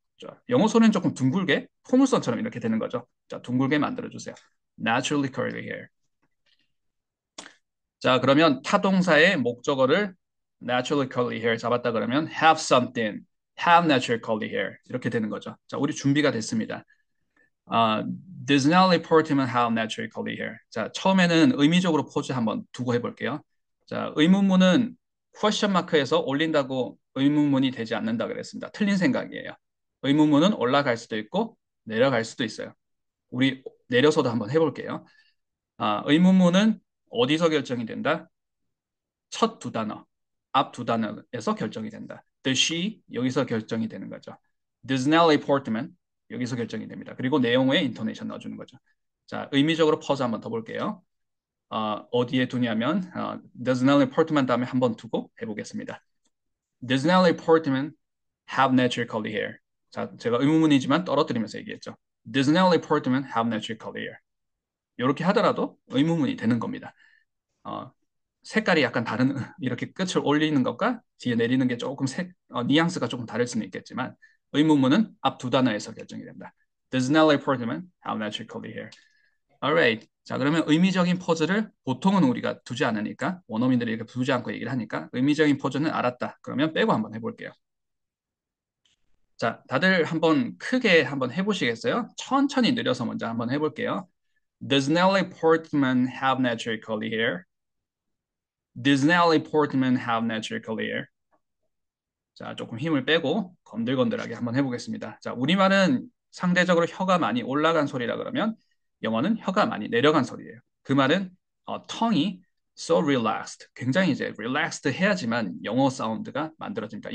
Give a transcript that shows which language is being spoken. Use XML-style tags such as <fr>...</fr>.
<ko>자, 영어 소리는 조금 둥글게 포물선처럼 이렇게 되는 거죠. 자, 둥글게 만들어주세요.</ko> <en>naturally curly hair.</en> <ko>자, 그러면 타동사의 목적어를</ko> <en>naturally curly hair</en> <ko>잡았다 그러면</ko> <en>have something, have natural curly hair</en> <ko>이렇게 되는 거죠. 자, 우리 준비가 됐습니다.</ko> <en>Does Natalie Portman have natural curly hair?</en> <ko>자, 처음에는 의미적으로 포즈 한번 두고 해볼게요. 자, 의문문은 question mark에서 올린다고 의문문이 되지 않는다 그랬습니다. 틀린 생각이에요. 의문문은 올라갈 수도 있고 내려갈 수도 있어요. 우리 내려서도 한번 해볼게요. 의문문은 어디서 결정이 된다? 첫 두 단어, 앞 두 단어에서 결정이 된다.</ko> <en>The she</en> <ko>여기서 결정이 되는 거죠.</ko> <en>Does Natalie Portman</en> <ko>여기서 결정이 됩니다. 그리고 내용에 인토네이션 넣어주는 거죠. 자, 의미적으로 퍼즈 한번 더 볼게요. 어디에 두냐면</ko> <en>Does Natalie Portman</en> <ko>다음에 한번 두고 해보겠습니다.</ko> <en>Does Natalie Portman have natural curly hair?</en> <ko>자, 제가 의문문이지만 떨어뜨리면서 얘기했죠.</ko> <en>Does Natalie Portman have natural curly hair?</en> <ko>이렇게 하더라도 의문문이 되는 겁니다. 색깔이 약간 다른 이렇게 끝을 올리는 것과 뒤에 내리는 게 조금 뉘앙스가 조금 다를 수는 있겠지만 의문문은 앞 두 단어에서 결정이 된다.</ko> <en>Does Natalie Portman have natural curly hair? Alright.</en> <ko>자, 그러면 의미적인 포즈를 보통은 우리가 두지 않으니까 원어민들이 이렇게 두지 않고 얘기를 하니까 의미적인 포즈는 알았다. 그러면 빼고 한번 해볼게요. 자, 다들 한번 크게 한번 해보시겠어요? 천천히 느려서 먼저 한번 해볼게요.</ko> <en>Does Natalie Portman have natural curly hair? Does Natalie Portman have natural curly hair?</en> <ko>자, 조금 힘을 빼고 건들건들하게 한번 해보겠습니다. 자, 우리말은 상대적으로 혀가 많이 올라간 소리라 그러면 영어는 혀가 많이 내려간 소리예요. 그 말은 tongue이</ko> <en>so relaxed,</en> <ko>굉장히 이제 relaxed 해야지만 영어 사운드가 만들어집니다.</ko>